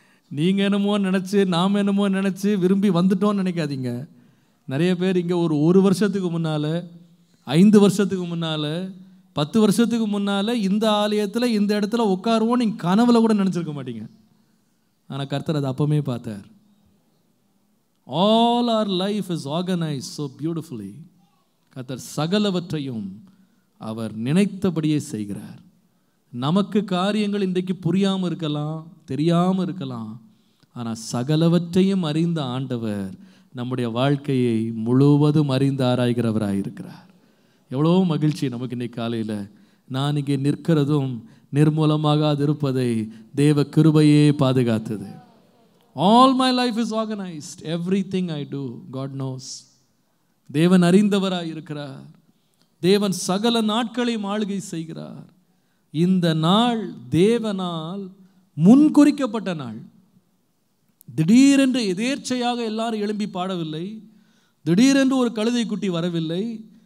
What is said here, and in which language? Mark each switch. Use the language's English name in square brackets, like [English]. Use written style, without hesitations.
[Tamil] நீங்கள் என்னமோ நினச்சி, நாம் என்னமோ நினச்சி விரும்பி வந்துட்டோன்னு நினைக்காதீங்க. நிறைய பேர் இங்கே ஒரு வருஷத்துக்கு முன்னால், 5 வருஷத்துக்கு முன்னால், 10 வருஷத்துக்கு முன்னால் இந்த ஆலயத்தில் இந்த இடத்துல உட்காருவோம் நீங்கள் கனவுல கூட நினச்சிருக்க மாட்டீங்க. ஆனால் கர்த்தர் அதை அப்பமே பார்த்தார். [English] All our life is organized so beautifully. [Tamil] கர்த்தர் சகலவற்றையும் அவர் நினைத்தபடியே செய்கிறார். நமக்கு காரியங்கள் இன்றைக்கு புரியாமல் இருக்கலாம், தெரியாமல் இருக்கலாம், ஆனால் சகலவற்றையும் அறிந்த ஆண்டவர் நம்முடைய வாழ்க்கையை முழுவதும் அறிந்து ஆராய்கிறவராயிருக்கிறார். எவ்வளோ மகிழ்ச்சி நமக்கு இன்னைக்கு காலையில். நான் இங்கே நிற்கிறதும் நிர்மூலமாக இருப்பதை தேவ கிருபையே பாதுகாத்தது. [English] All my life is organized. Everything I do, God knows. [Tamil] தேவன் அறிந்தவராய் இருக்கிறார். தேவன் சகல நாட்களையும் ஆளுகை செய்கிறார். இந்த நாள் தேவனால் முன்குறிக்கப்பட்ட நாள். திடீரென்று எதேர்ச்சையாக எல்லாரும் எழும்பி பாடவில்லை. திடீரென்று ஒரு கழுதை குட்டி வரவில்லை.